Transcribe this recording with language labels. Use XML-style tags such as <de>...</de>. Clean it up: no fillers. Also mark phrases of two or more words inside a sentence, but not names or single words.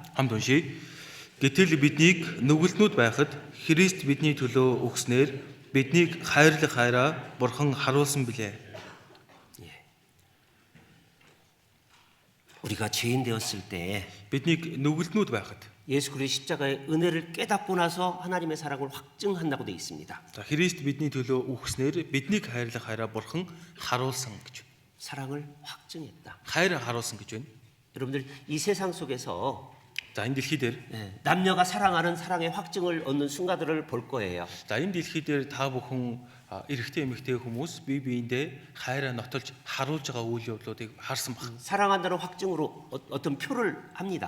<mn>хамт уншия. Гэтэл биднийг нүгэлтнүүд байхад Христ бидний төлөө өгснээр биднийг хайрлах хайраа Бурхан харуулсан билээ.</mn> <ko>우리가 죄인 되었을 때</ko> <mn>Биднийг нүгэлтнүүд байхад</mn> <ko>예수 그리스도의 십자가의 은혜를 깨닫고 나서 하나님의 사랑을 확증한다고 되어 있습니다.</ko> <mn>за Христ бидний төлөө өгснээр биднийг хайрлах хайраа Бурхан харуулсан гэж.</mn> <ko>사랑을 확증했다.</ko> <mn>хайр харуулсан гэж байна.</mn> <ko>여러분들 이 세상 속에서</ko> <mn>За энэ дэлхий дээр</mn> <ko>남녀가 사랑하는 사랑의 확증을 얻는 순간들을 볼 거예요.</ko> <mn>за энэ дэлхий дээр та бүхэн эрэгтэй эмэгтэй хүмүүс бие биендээ хайраа нотолж харуулж байгаа үйл явдлуудыг харсан баг.</mn> <ko>사랑한다는 확증으로 어떤 표를 합니다.</ko>